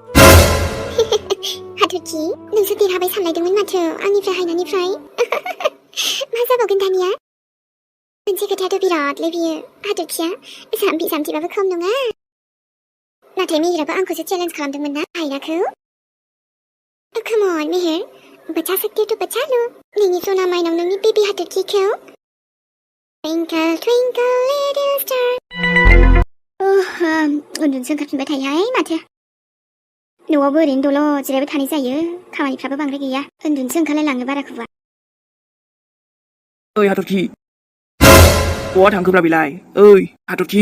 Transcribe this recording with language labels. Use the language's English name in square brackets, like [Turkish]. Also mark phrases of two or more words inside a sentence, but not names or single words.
[Bodo] हाथरखि नोंसो देरहाबाय सानलायदोंमोन माथो आंनिफ्राय हायनानिफ्राय मा जाबावगोन दानिया मोनसे खोथायाथ' बिरादलै बियो हाथरखिया जाम्बिबाबो खम नङा नाथाय मेहेराबो आंखौसो चेलेन्ज खालामदोंमोन ना हायनाखौ [English] Come on, [Hindi] मेहेर बचा सकते हो तो बचा लो [Bodo] नोंनि सना माइनाव नोंनि बेबी हाथरखिखौ [English] Twinkle twinkle little star [Bodo] उन्दुनोसो ओंखारफिनबाय थायोहाय माथो न'आवबो ओरैनो दल' जिरायबाय थानाय जायो खामानिफ्राबो बांद्राय गैया उन्दुनोसो ओंखारलायलाङो बाराखौबा ओइ हाथरखि बहा थांखोब्रा बेलाय ओइ हाथरखि